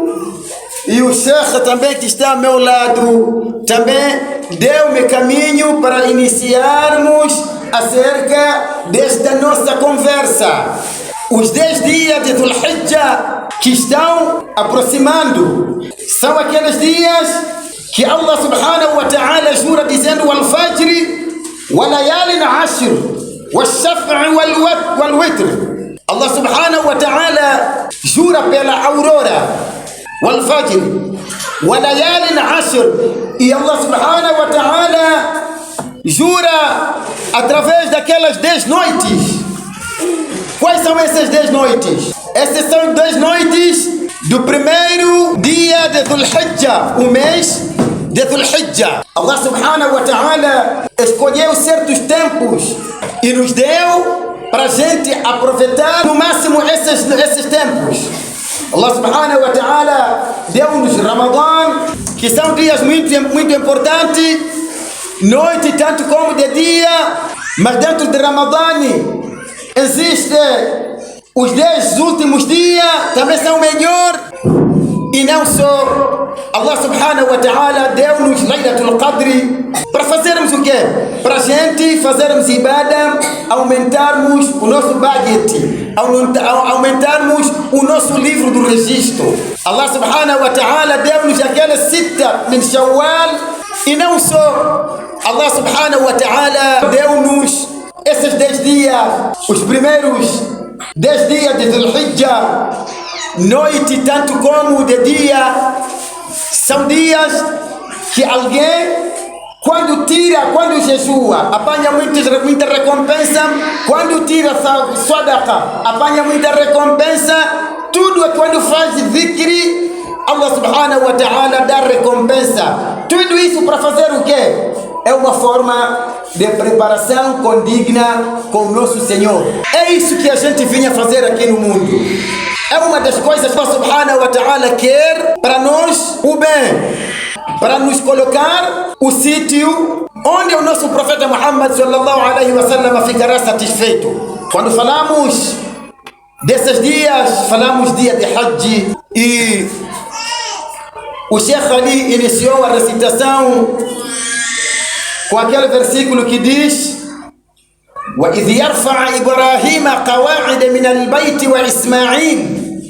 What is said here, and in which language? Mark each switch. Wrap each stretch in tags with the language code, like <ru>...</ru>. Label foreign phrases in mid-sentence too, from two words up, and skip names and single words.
<pt>E o Sheikh também, que está ao meu lado, também deu-me caminho para iniciarmos acerca desta nossa conversa. Os 10 dias de Dhul Hijjah que estão aproximando são aqueles dias que</pt> <ar>الله سبحانه وتعالى</ar> <pt>jura dizendo</pt> <ar>والفجر وليال عشر والشفع والوتر. الله سبحانه وتعالى</ar> <pt>jura pela aurora</pt> <ar>والفجر وليال عشر,</ar> <pt>e</pt> <ar>الله سبحانه وتعالى</ar> <pt>jura através daquelas 10 noites. Quais são essas 10 noites? Essas são 10 noites do primeiro dia de Dhul Hijjah, o mês de Dhul Hijjah.</pt> <ar>الله سبحانه وتعالى</ar> <pt>escolheu certos tempos e nos deu para a gente aproveitar no máximo esses tempos.</pt> <ar>الله سبحانه وتعالى</ar> <pt>deu-nos Ramadan, que são dias muito importantes, noite tanto como de dia, mas dentro de Ramadan existem os 10 últimos dias, também são melhor. E não só,</pt> <ar>الله سبحانه وتعالى</ar> <pt>deu-nos Laylatul Qadr para fazermos o quê? Para a gente fazermos ibadah, aumentarmos o nosso budget, aumentarmos o nosso livro do registro.</pt> <ar>الله سبحانه وتعالى</ar> <pt>deu-nos aquela</pt> <ar>ستة من شوال.</ar> <pt>E não só,</pt> <ar>الله سبحانه وتعالى</ar> <pt>deu-nos esses 10 dias, os primeiros 10 dias de Dhul Hijjah, noite tanto como de dia, são dias que alguém, quando jejua, apanha muita recompensa, quando tira sadaqa, apanha muita recompensa, tudo é quando faz dhikri,</pt> <ar>الله سبحانه وتعالى</ar> <pt>dá recompensa. Tudo isso para fazer o quê? É uma forma de preparação condigna com o nosso Senhor. É isso que a gente vinha fazer aqui no mundo. É uma das coisas que</pt> <ar>الله سبحانه وتعالى</ar> <pt>quer para nós o bem, para nos colocar o sítio onde o nosso profeta Muhammad</pt> <ar>صلى الله عليه وسلم</ar> <pt>ficará satisfeito. Quando falamos desses dias, falamos dia de Hajj, e o Sheikh ali iniciou a recitação com aquele versículo que diz</pt> <ar>وَإِذْ يَرْفَعَ إِبْرَاهِيمَ قَوَاعِدَ مِنَ الْبَيْتِ وَإِسْمَاعِيلَ.</ar>